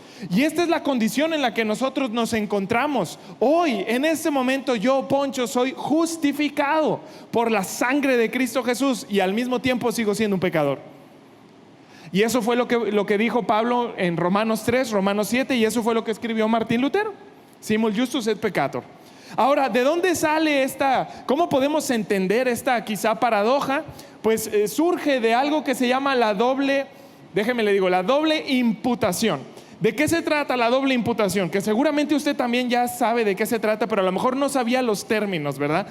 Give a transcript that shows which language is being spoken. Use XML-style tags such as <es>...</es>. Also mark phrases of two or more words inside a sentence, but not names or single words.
<es>Y esta es la condición en la que nosotros nos encontramos hoy. En este momento yo, Poncho, soy justificado por la sangre de Cristo Jesús, y al mismo tiempo sigo siendo un pecador. Y eso fue lo que dijo Pablo en Romanos 3, Romanos 7, y eso fue lo que escribió Martín Lutero:</es> <la>simul justus et peccator.</la> <es>Ahora, ¿de dónde sale cómo podemos entender esta quizá paradoja? Pues surge de algo que se llama la doble imputación. ¿De qué se trata la doble imputación? Que seguramente usted también ya sabe de qué se trata, pero a lo mejor no sabía los términos, ¿verdad?</es>